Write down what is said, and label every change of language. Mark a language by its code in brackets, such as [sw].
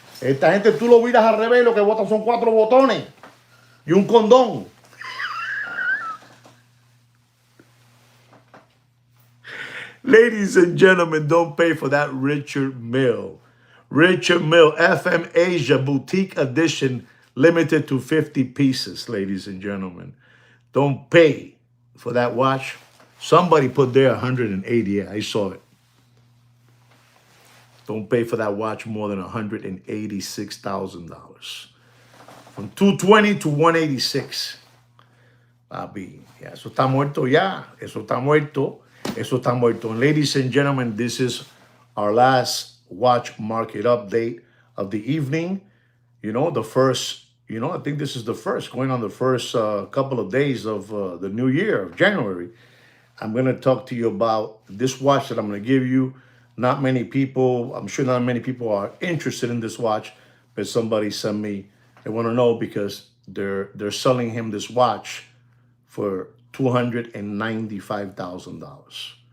[es] Esta gente tú lo miras al revés, lo que botan son 4 botones y un condón. [en] Ladies and gentlemen, don't pay for that Richard Mille. Richard Mille, FM Asia Boutique Edition, limited to 50 pieces, ladies and gentlemen. Don't pay for that watch. Somebody put there 180. Yeah, I saw it. Don't pay for that watch more than $186,000. From 220 to 186. [es] Papi, ya, eso está muerto ya. Eso está muerto. Eso está muerto. [en] And ladies and gentlemen, this is our last watch market update of the evening. You know, the first, you know, I think this is the first, going on the first couple of days of the new year, of January. I'm going to talk to you about this watch that I'm going to give you. Not many people, I'm sure not many people are interested in this watch, but somebody sent me, they want to know because they're selling him this watch for $295,000.